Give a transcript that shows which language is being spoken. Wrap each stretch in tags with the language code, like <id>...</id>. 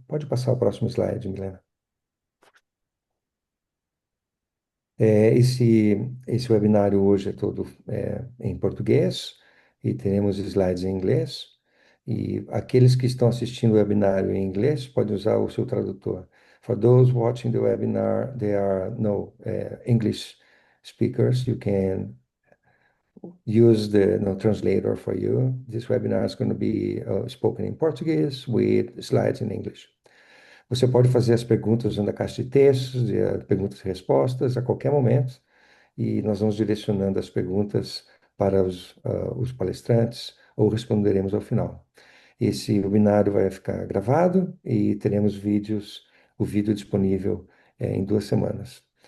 <pt>Pode passar o próximo slide, Milena. Esse webinário hoje é todo em português e teremos slides em inglês. E aqueles que estão assistindo o webinário em inglês podem usar o seu tradutor.</pt> <en>For those watching the webinar, there are no English speakers. You can use the translator for you. This webinar is going to be spoken in Portuguese with slides in English.</en> <pt>Você pode fazer as perguntas usando a caixa de textos, perguntas e respostas a qualquer momento e nós vamos direcionando as perguntas para os palestrantes ou responderemos ao final. Esse webinário vai ficar gravado e teremos o vídeo disponível em 2 semanas.</pt>